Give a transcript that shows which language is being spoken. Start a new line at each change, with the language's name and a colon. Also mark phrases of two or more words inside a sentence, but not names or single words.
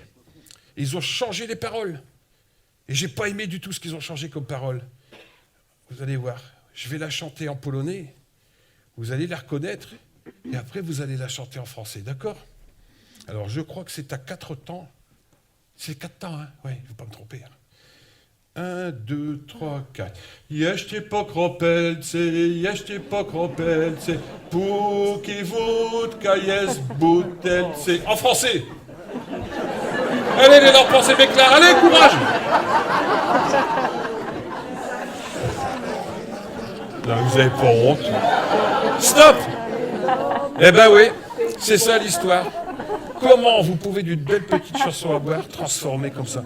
French: Ils ont changé les paroles. Et j'ai pas aimé du tout ce qu'ils ont changé comme paroles. Vous allez voir, je vais la chanter en polonais, vous allez la reconnaître, et après vous allez la chanter en français, d'accord? Alors je crois que c'est à 4 temps. C'est 4 temps, hein? Oui, je ne vais pas me tromper. 1, 2, 3, 4.
Polish: Jeszcze po kropelce, póki wódka jest w butelce.
French: En français. Allez les lampes, pensez bien clair. Allez, courage. Là, vous n'avez pas honte. Stop. Eh ben oui, c'est ça l'histoire. Comment vous pouvez d'une belle petite chanson à boire transformer comme ça?